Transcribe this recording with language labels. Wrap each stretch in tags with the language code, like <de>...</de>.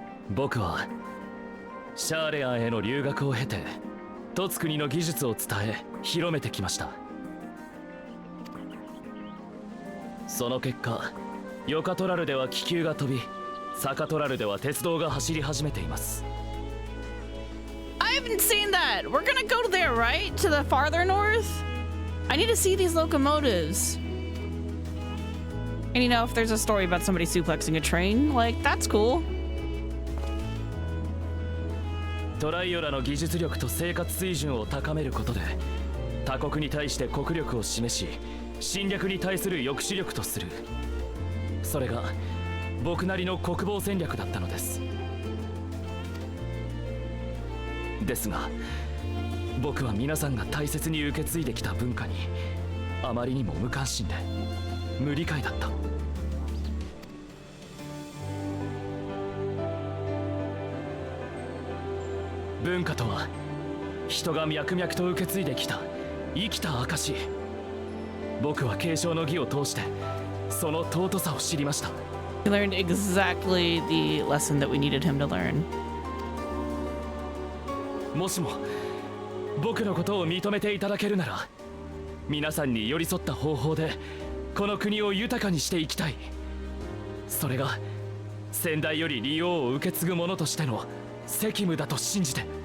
<ja>僕はシャーレアンへの留学を経てトツ国の技術を伝え広めてきました。その結果、ヨカトラルでは気球が飛び、サカトラルでは鉄道が走り始めています。</ja> <en>I haven't seen that. We're gonna go there, right? To the farther north? I need to see these locomotives. And you know, if there's a story about somebody suplexing a train, like, that's cool.</en> <ja>トライオラの技術力と生活水準を高めることで他国に対して国力を示し、侵略に対する抑止力とする。それが僕なりの国防戦略だったのです。ですが僕は皆さんが大切に受け継いできた文化にあまりにも無関心で無理解だった。文化とは人が脈々と受け継いできた生きた証。僕は継承の儀を通してその尊さを知りました。</ja> <en>He learned exactly the lesson that we needed him to learn.</en> <ja>もしも僕のことを認めていただけるなら、皆さんに寄り添った方法でこの国を豊かにしていきたい。それが先代より利用を受け継ぐ者としての責務だと信じて。</ja>